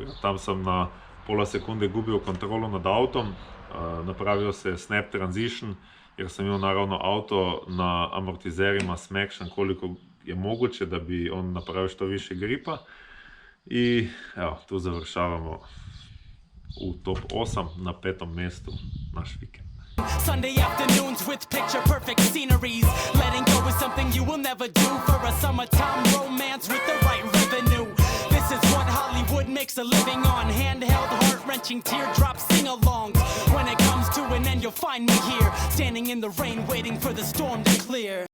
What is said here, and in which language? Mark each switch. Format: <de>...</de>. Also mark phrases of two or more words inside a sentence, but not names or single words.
<hr>Tam sam na pola sekunde gubio kontrolu nad autom, napravio se</hr> <en>snap transition</en> <hr>jer sam imao naravno auto na amortizerima smaction koliko je moguće da bi on napravio što više gripa. I evo, tu završavamo u top 8 na 5. mjestu naš vikend.</hr> <en>Sunday afternoons with picture perfect sceneries. Letting go is something you will never do for a summertime romance with the right revenue. This is what Hollywood makes a living on. Handheld, heart-wrenching teardrop sing-alongs. When it comes to an end, you'll find me here, standing in the rain, waiting for the storm to clear.</en>